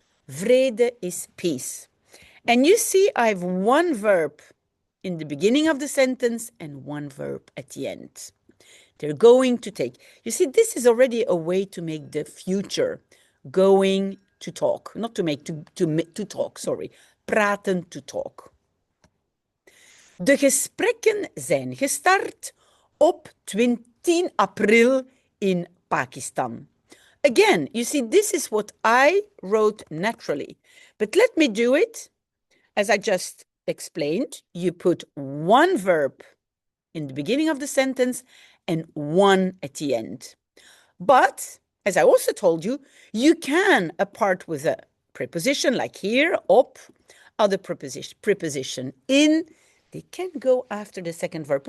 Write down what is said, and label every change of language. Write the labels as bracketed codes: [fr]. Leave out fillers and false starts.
[en] Vrede is peace. And you see, I have one verb in the beginning of the sentence and one verb at the end. They're going to take. You see, this is already a way to make the future. Going to talk. Not to make, to talk, sorry. Praten, to talk. [nl] De gesprekken zijn gestart op 10 april in Pakistan. [en] Again, you see, this is what I wrote naturally. But let me do it as I just explained. You put one verb in the beginning of the sentence and one at the end. But, as I also told you, you can, apart with a preposition like here, op, other preposition in, they can go after the second verb.